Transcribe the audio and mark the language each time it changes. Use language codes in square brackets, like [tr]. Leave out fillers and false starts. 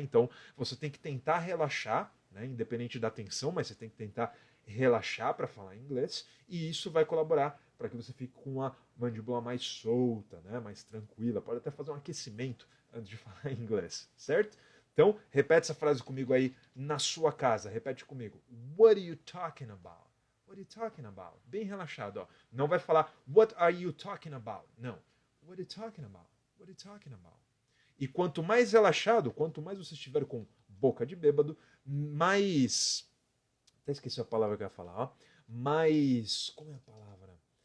[pt] Então, você tem que tentar relaxar, né? Independente da tensão, mas você tem que tentar relaxar para falar inglês, e isso vai colaborar para que você fique com uma mandíbula mais solta, né, mais tranquila. Pode até fazer um aquecimento antes de falar inglês, certo? Então, repete essa frase comigo aí na sua casa. Repete comigo. [en] What are you talking about? What are you talking about? [pt] Bem relaxado, ó. Não vai falar [en] What are you talking about? [pt] Não. [en] What are you talking about? What are you talking about? [pt] E quanto mais relaxado, quanto mais você estiver com boca de bêbado, mais... Até esqueci a palavra que eu ia falar, ó. Mais... Como é a palavra?